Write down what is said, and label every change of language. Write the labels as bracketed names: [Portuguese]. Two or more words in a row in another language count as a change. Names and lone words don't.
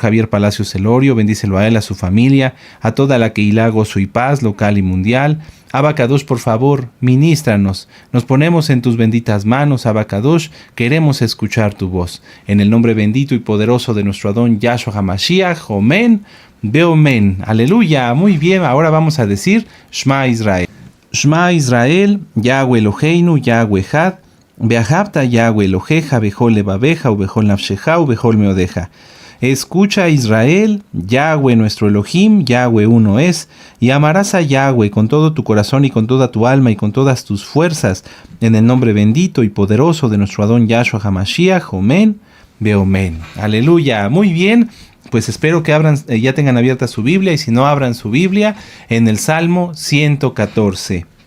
[Spanish] Javier Palacios Elorio. Bendícelo a él, a su familia, a toda la Keilah Gozo y Paz, local y mundial. Abba Kadosh, por favor, ministranos. Nos ponemos en tus benditas manos, Abba Kadosh. Queremos escuchar tu voz. En el nombre bendito y poderoso de nuestro Adón Yahshua HaMashiach. [Hebrew] אמן, ואמן. [Spanish] Aleluya. Muy bien, ahora vamos a decir Shema Israel. [Hebrew] שמע ישראל, יהוה אלוהינו, יהוה אחד. ואהבת יהוה אלוהיך, בכל לבבך, ובכל נפשך, ובכל מאודך. [Spanish] Escucha Israel, Yahweh nuestro Elohim, Yahweh uno es, y amarás a Yahweh con todo tu corazón y con toda tu alma y con todas tus fuerzas, en el nombre bendito y poderoso de nuestro Adón Yahshua HaMashiach, [Hebrew] אמן, ואמן. [Spanish] Aleluya, muy bien, pues espero que ya tengan abierta su Biblia, y si no, abran su Biblia en el Salmo 114.